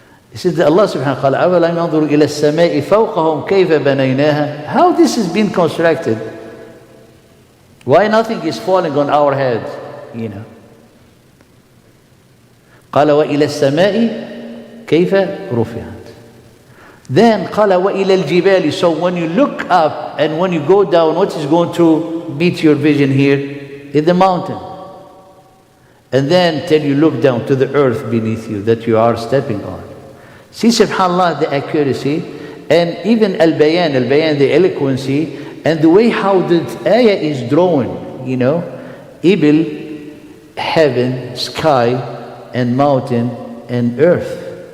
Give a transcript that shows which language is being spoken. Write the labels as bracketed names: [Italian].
[English] He said that [Arabic] Allah subhanahu wa ta'ala, أَوَلَمْ يَنْظُرُوا إِلَى السَّمَاءِ فَوْقَهُمْ كَيْفَ بَنَيْنَاهَا. [English] How this has been constructed? Why nothing is falling on our heads? You know. [Arabic] قال وإلى السماء كيف رفعت. Then قال وإلى الجبال. [English] So when you look up and when you go down, what is going to meet your vision here? Is the mountain. And then till you look down to the earth beneath you that you are stepping on. See, subhanAllah, the accuracy, and even al-bayan, the eloquency, and the way how the ayah is drawn, you know, ibil, heaven, sky, and mountain, and earth.